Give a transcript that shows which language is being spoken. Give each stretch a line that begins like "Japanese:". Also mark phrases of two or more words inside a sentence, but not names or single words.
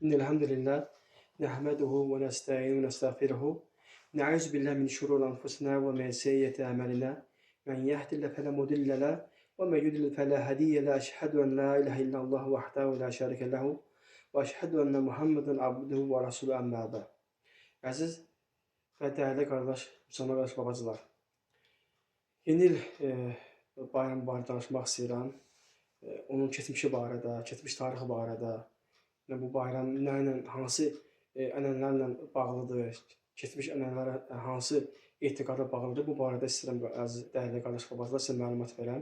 Arabic: الحمد لله نحمده ونستعينه ونستغفره نعوذ بالله من شرور أنفسنا ومن سيئات أعمالنا من يهد الله فلا مضل له ومن يضلل فلا هادي له أشهد أن لا إله إلا الله وحده لا شريك له وأشهد أن محمدا عبده ورسوله أما بعد.
Azerbaijani: Əziz və dəyərli qardaş, müsəlman qardaş, babacılar. Yeni il bayramı barədə danışmaq istəyirəm. Onun keçmişi barədə, keçmiş tarixi barədə, bu bayram nə ilə, hansı ənənələrlə bağlıdır, keçmiş ənənələrə hansı etiqada bağlıdır, bu barədə istəyirəm, əziz dəyərli qardaş, babacılar, sizə məlumat verəm.